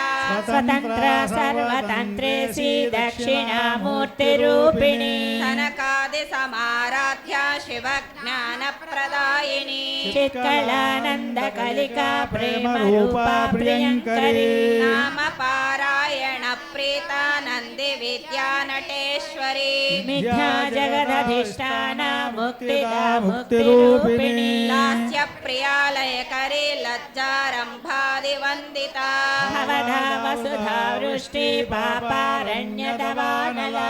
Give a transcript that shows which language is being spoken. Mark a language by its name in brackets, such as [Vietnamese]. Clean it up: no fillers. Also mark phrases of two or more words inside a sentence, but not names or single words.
[Sanskrit] స్వతంత్ర సర్వతంత్రేసి దక్షిణామూర్తి రూపిణి కనకాది సమారాధ్య శివ జ్ఞాన ప్రదాయిని చిత్కళానంద కలికా ప్రేమ రూపా ప్రియంకరి నామ పారాయణ प्रीता नन्दि विद्या नटेश्वरी मिथ्या जगदधिष्ठान मुक्तिदा मुक्तिरूपिणी लास्य प्रियालयकरी लज्जारम्भादिवन्दिता भवदा वसुधा वृष्टि पापारण्यदवानला